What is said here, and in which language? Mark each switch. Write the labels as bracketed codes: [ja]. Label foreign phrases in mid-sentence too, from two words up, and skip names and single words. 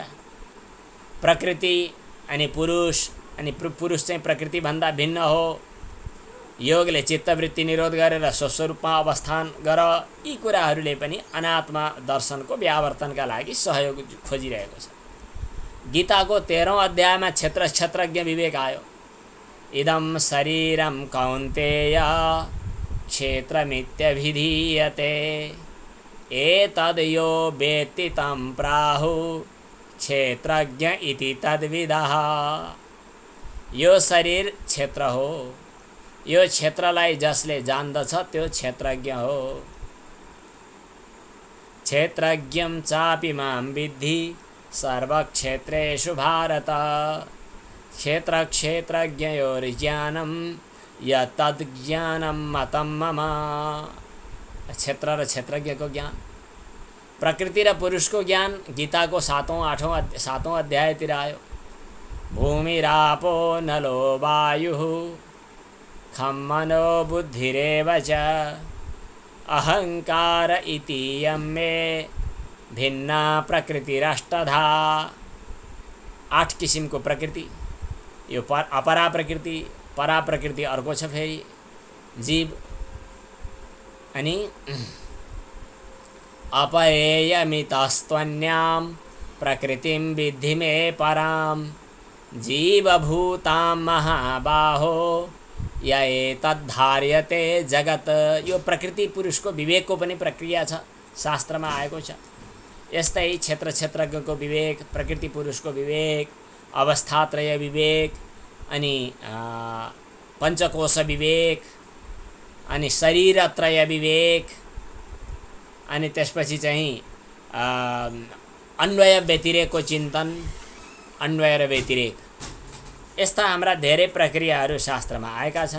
[ne] प्रकृति अनि पुरुष, अनि पुरुष चाहिँ प्रकृतिभन्दा भिन्न हो। योगले चित्तवृत्ति निरोध गरेर स्वस्वरूपमा अवस्थान गर। यी कुराहरूले पनि अनात्मा दर्शनको व्यावर्तनका लागि सहयोग खोजिरहेको छ। गीताको 13औं अध्यायमा क्षेत्रज्ञ विवेक आयो। [sa] इदं शरीरं कौन्तेय क्षेत्रमित्यभिधीयते एतद् यो वेत्ति तं प्राहुः क्षेत्रज्ञ इति तद्विदः। [ne] यो शरीर क्षेत्र हो, यो क्षेत्रलाई जसले जान्दछ त्यो क्षेत्रज्ञ हो। [sa] क्षेत्रज्ञं चापि मां विद्धि सर्वक्षेत्रेषु भारत। क्षेत्रज्ञयोर्ज्ञानं यत्तज्ज्ञानं मतं मम। [ne] क्षेत्र र क्षेत्रज्ञको ज्ञान, प्रकृति र पुरुषको ज्ञान गीताको 7औं अध्यायतिर आयो। [sa] भूमिरापो नलो वायुः खं मनो बुद्धिरेव च अहंकार इतीयं मे भिन्ना प्रकृतिरष्टधा। [ne] 8 किसिमको प्रकृति। यो अपरा प्रकृति, परा प्रकृति अर्को छ फेरि जीव। [sa] अनि अपरेयमितस्त्वन्यां प्रकृतिं विद्धि मे परां जीवभूतां महाबाहो य एतद्धार्यते जगत। [ne] यो प्रकृति पुरुषको विवेकको पनि प्रक्रिया छ, शास्त्रमा आएको छ। यस्तै क्षेत्रज्ञको विवेक, प्रकृति पुरुषको विवेक, अवस्थात्रय विवेक, अनि पञ्चकोश विवेक, अनि शरीरत्रय विवेक, अनि त्यसपछि चाहिँ अन्वय व्यतिरेकको चिन्तन, अन्वय र व्यतिरेक, यस्ता हाम्रा धेरै प्रक्रियाहरू शास्त्रमा आएका छन्।